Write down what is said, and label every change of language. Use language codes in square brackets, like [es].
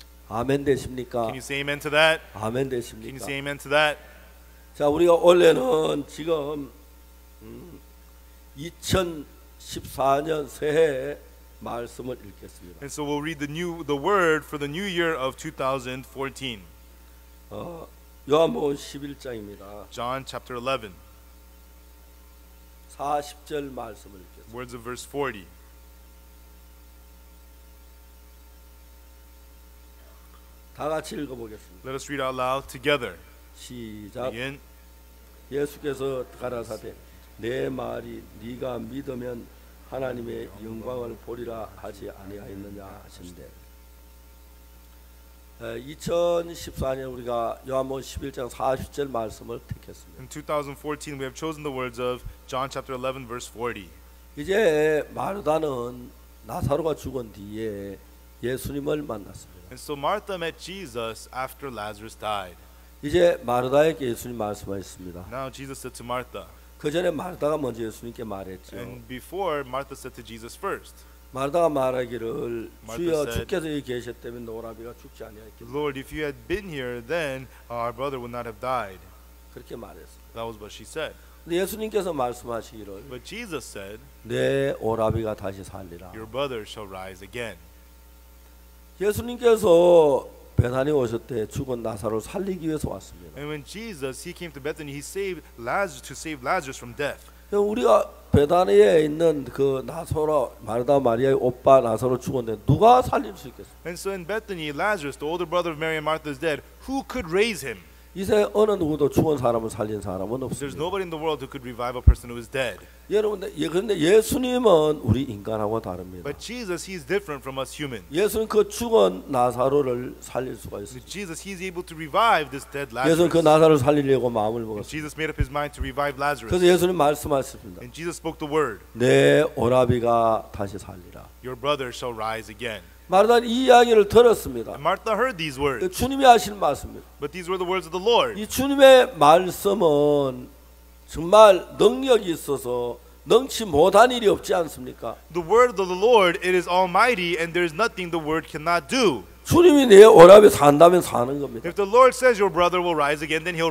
[ko] 아멘 되십니까? [en] Can you say amen to that? [ko] 아멘 [en] Can you [ko] 되십니까? [en] say amen to that? [ko] 자, 우리가 원래는 지금 2014년 새해 말씀을 읽겠습니다. [en] And so we'll read the word for the new year of 2014. [ko] 요한복음 11장입니다. [en] John chapter 11, [ko] 40절 말씀을 읽겠습니다. [en] words of verse 40. [ko] 다 같이 읽어보겠습니다. [en] Let us read out loud together. [ko] 시작. [en] Begin. [ko] 예수께서 가라사대 내 말이 네가 믿으면 하나님의 영광을 보리라 하지 아니하였느냐 하신대. 2014년 우리가 요한복음 11장 40절 말씀을 택했습니다. [en] In 2014, we have chosen the words of John chapter 11, verse 40. [ko] 이제 마르다는 나사로가 죽은 뒤에 예수님을 만났습니다. [en] And so Martha met Jesus after Lazarus died. [ko] 이제 마르다에게 예수님 말씀하셨습니다. [en] Now Jesus said to Martha, [ko] 그 전에 마르다가 먼저 예수님께 말했죠. [en] and before Martha said to Jesus first, [ko] 마르다가 말하기를 주여 [en] said, [ko] 주께서 여기 계셨다면 노라비가 죽지 아니하였겠다. [en] Lord, if you had been here, then our brother would not have died. [ko] 그렇게 말했습니다. [en] That was what she said. [ko] 근데 예수님께서 말씀하시기를 [en] But Jesus said, [ko] 내 오라비가 다시 살리라. [en] your brother shall rise again. [ko] 예수님께서 베다니 오실 때 죽은 나사로를 살리기 위해서 왔습니다. [en] And when Jesus, he came to Bethany, he saved Lazarus to save Lazarus from death. [ko] 우리가 베다니에 있는 그 나사로 마르다 마리아의 오빠 나사로 죽었는데 누가 살릴 수 있겠어요? [en] And so in Bethany, Lazarus, the older brother of Mary and Martha, is dead. Who could raise him? [ko] 이 세상에 어느 누구도 죽은 사람을 살린 사람은 [en] There's [ko] 없습니다. [en] nobody in the world who could revive a person who is dead. [ko] 여러분들, 그런데 예수님은 우리 인간하고 다릅니다. [en] But Jesus, he's different from us humans. [ko] 예수는 그 죽은 나사로를 살릴 수가 있어요. [en] Jesus, he's able to revive this dead [ko] 예수는 그 [en] Lazarus. [ko] 나사로를 살리려고 마음을 [en] And [ko] 먹었어요. [en] Jesus made up his mind to revive Lazarus. [ko] 그래서 예수님 말씀하셨습니다. [en] And Jesus spoke the word, [ko] 내 오라비가 다시 살리라. [en] your brother shall rise again. [ko] 마르다는 이 이야기를 들었습니다. [en] And Martha heard these words, [ko] 주님이 하시는 말씀입니다. [en] but these were the words of the Lord. [ko] 이 주님의 말씀은 정말 능력이 있어서 능치 못한 일이 없지 않습니까? [en] The word of the Lord, it is almighty, and there is nothing the word cannot do. [ko] 주님이 내 오라비 산다면 사는 겁니다. [en] If the Lord says your brother will rise again, then he'll